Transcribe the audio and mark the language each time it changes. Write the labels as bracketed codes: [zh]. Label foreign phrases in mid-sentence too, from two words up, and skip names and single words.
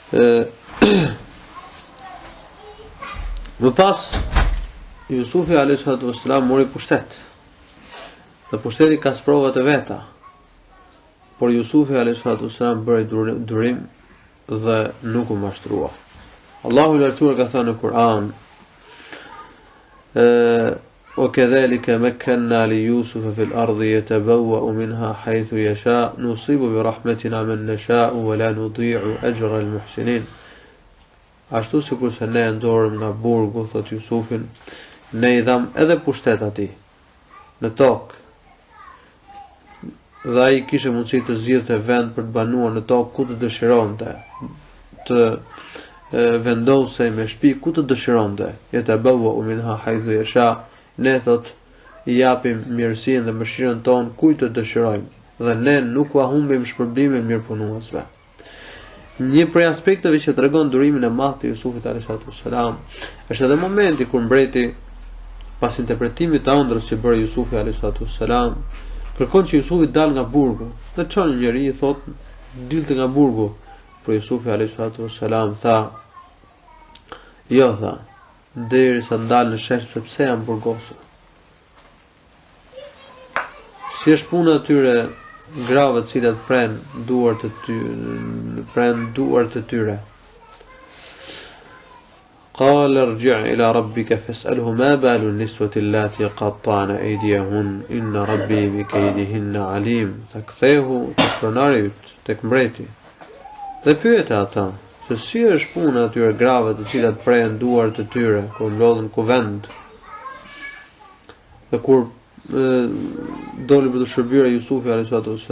[sq] Më pas Jusufi a.s. mori pushtet. Dhe pushteti ka sprovat e veta. Por Jusufi a.s. bëri durim dhe nuk u mashtrua. Allahu i lartësuar ka thënë në Kur'an: [ar] وكذلك مكنا ليوسف في الأرض يتبوأ منها حيث يشاء نصيب برحمتنا من نشاء ولا نضيع أجر المحسنين. [sq] Ashtu sikur se ne nxorëm nga burgu, thot Jusufin, ne i dham edhe pushtet atij në tokë. Dhe ai kishte mundësi të zgjidhte vend për të banuar në tokë ku të dëshironte, të vendosej me shtëpi ku të dëshironte. [ar] يتبوأ منها حيث يشاء. [sq] Ne thot i japim mirësinë dhe mëshirën tonë kujt të dëshirojmë, dhe ne nuk u humbim shpërblimin e mirëpunuesve. Një prej aspekteve që tregon durimin e madh të Jusufit a.s. është edhe momenti kur mbreti, pas interpretimit të ëndrrës që bëri Jusufi a.s., kërkon që Jusufi dal nga burgu. Dhe çon një njeri i thot dilte nga burgu. Por Jusufi a.s. tha: "Jo, tha, derisa ndal në shesh sepse jam burgosur." Si është puna atyre grave të cilat pren duart e tyre. [ar] قال ارجع إلى ربك فاسأله ما بال النسوة اللاتي قطعن أيديهن إن ربي بكيدهن عليم. [sq] Kthehu tek pronari yt, tek mbreti. Dhe pyet ata, se si është puna atyre grave të cilat prejnë duart e tyre kur mlodhen kuvend. Dhe kur doli për të shërbyer Jusufi a.s.